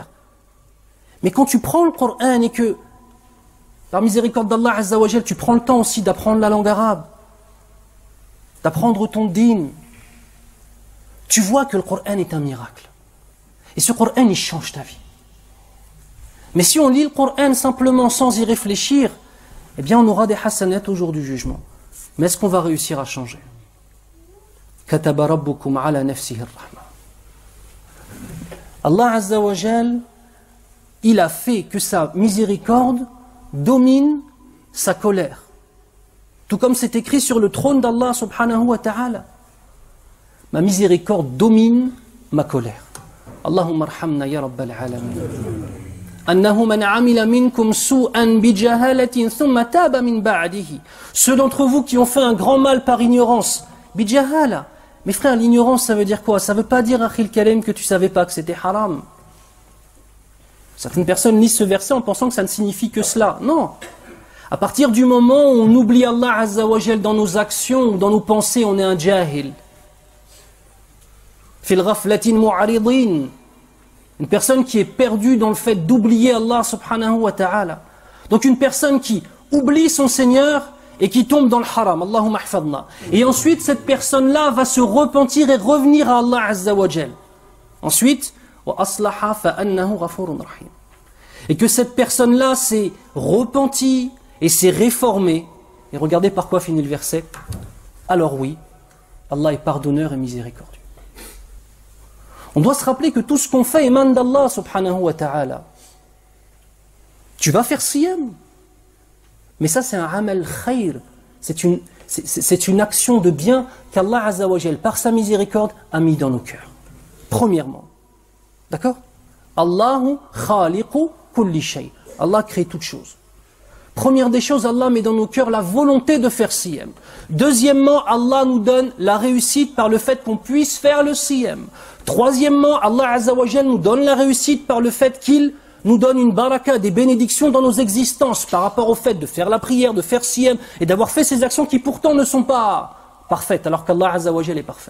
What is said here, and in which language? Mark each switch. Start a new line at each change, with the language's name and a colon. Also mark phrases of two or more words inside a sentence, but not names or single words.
French: Mais quand tu prends le Coran et que, par miséricorde d'Allah
Arabic: عز وجل,
French: tu prends le temps aussi d'apprendre la langue arabe, d'apprendre ton dîn, tu vois que le Coran est un miracle. Et ce Coran, il change ta vie. Mais si on lit le Coran simplement sans y réfléchir, eh bien on aura des hasanats au jour du jugement. Mais est-ce qu'on va réussir à changer?
Arabic: كتب ربكم على نفسه الرحمة.
French: Allah
Arabic: عز وجل,
French: il a fait que sa miséricorde domine sa colère. Tout comme c'est écrit sur le trône d'Allah
Arabic: سبحانه وتعالى.
French: Ma miséricorde domine ma colère.
Arabic: اللهم ارحمنا يا رب العالمين. أنه من عمل منكم سوءا بجهالة ثم تاب من بعده.
French: Ceux d'entre vous qui ont fait un grand mal par ignorance, bijahala. Mes frères, l'ignorance ça veut dire quoi? Ça veut pas dire akhil kalim que tu savais pas que c'était haram. Certaines personnes lisent ce verset en pensant que ça ne signifie que cela. Non. À partir du moment où on oublie Allah
Arabic: عز وجل
French: dans nos actions ou dans nos pensées, on est un jahil.
Arabic: في غفلة معرضين.
French: Une personne qui est perdue dans le fait d'oublier Allah
Arabic: سبحانه وتعالى.
French: Donc une personne qui oublie son Seigneur et qui tombe dans le haram.
Arabic: اللهم احفظنا.
French: Et ensuite cette personne-là va se repentir et revenir à Allah
Arabic: عز وجل.
French: Ensuite,
Arabic: وأصلح فأنه غفور رحيم.
French: Et que cette personne-là s'est repentie et s'est réformée. Et regardez par quoi finit le verset. Alors oui, Allah est pardonneur et miséricordieux. On doit se rappeler que tout ce qu'on fait émane d'Allah
Arabic: سبحانه وتعالى.
French: Tu vas faire siyam. Mais ça c'est un
Arabic: عمل خير.
French: C'est une action de bien qu'Allah
Arabic: عز وجل,
French: par sa miséricorde, a mis dans nos cœurs. Premièrement. D'accord?
Arabic: الله خالق كل شيء.
French: Allah crée toutes choses. Première des choses, Allah met dans nos cœurs la volonté de faire siyam. Deuxièmement, Allah nous donne la réussite par le fait qu'on puisse faire le siyam. Troisièmement, Allah
Arabic: عز وجل
French: nous donne la réussite par le fait qu'il nous donne une baraka, des bénédictions dans nos existences par rapport au fait de faire la prière, de faire siyam et d'avoir fait ces actions qui pourtant ne sont pas parfaites alors qu'Allah
Arabic: عز وجل
French: est parfait.